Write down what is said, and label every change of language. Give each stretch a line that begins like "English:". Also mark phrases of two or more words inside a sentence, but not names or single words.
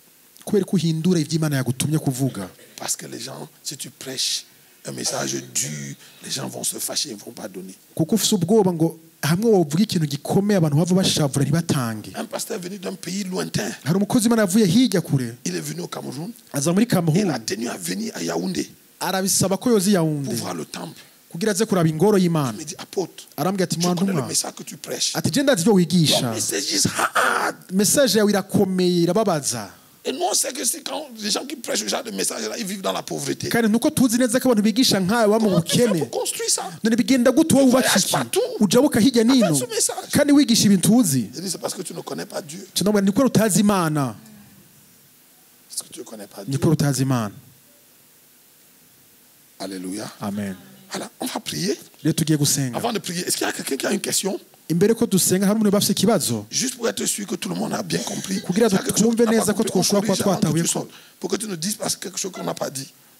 French: Parce que les gens, si tu prêches un message dur, les gens vont se fâcher, ils ne vont pas donner. Un pasteur est venu d'un pays lointain. Il est venu au Cameroun. Il a tenu à venir à Yaoundé pour voir le temple.
Rundi: kugira aze kuraba ingoro y'Imana.
French: Il me dit, apôtre,
Rundi: arambwira ati
French: je connais le
Rundi: mwantumwa
French: message que tu prêches.
Rundi: ati je ndazi ibyo wigisha.
English: Your message is hard.
Rundi: Message yawe irakomeye irababaza.
French: Et nous on sait que c'est quand les gens qui prêchent ce genre de message là, ils vivent dans la pauvreté.
Rundi: Kandi nuko tuzi neza ko abantu bigisha nkawe wa mu bukene. None bigenda gute wowe ubakiki ujabuka hirya nino kandi wigisha ibintu uzi.
French: C'est parce que tu ne connais pas Dieu.
Rundi: Tunabona niko utazi Imana.
French: Parce que tu ne connais pas Dieu.
Rundi: Niko utazi Imana.
French: Alléluia. Amen. Alors, on va prier. Avant de prier, est-ce qu'il y a quelqu'un qui a une question? Juste pour être sûr que tout le monde a bien compris. Pour que tu ne dises pas quelque chose qu'on n'a pas dit.